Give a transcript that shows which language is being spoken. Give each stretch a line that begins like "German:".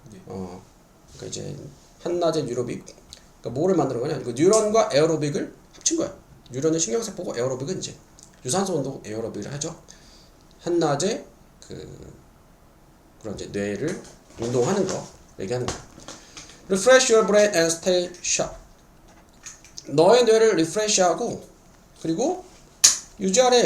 Korean: 그러니까 이제 한낮의 뉴로빅. 그러니까 뭐를 만드는 거냐? 그 뉴런과 에어로빅을 합친 거야. 뉴런은 신경세포고 에어로빅은 이제 유산소 운동 에어로빅을 하죠. 한낮에 그런 이제 뇌를 운동하는 거 얘기하는 거야.
English: Refresh your brain and stay sharp.
Korean: 너의 뇌를 리프레시하고 그리고 유지하래.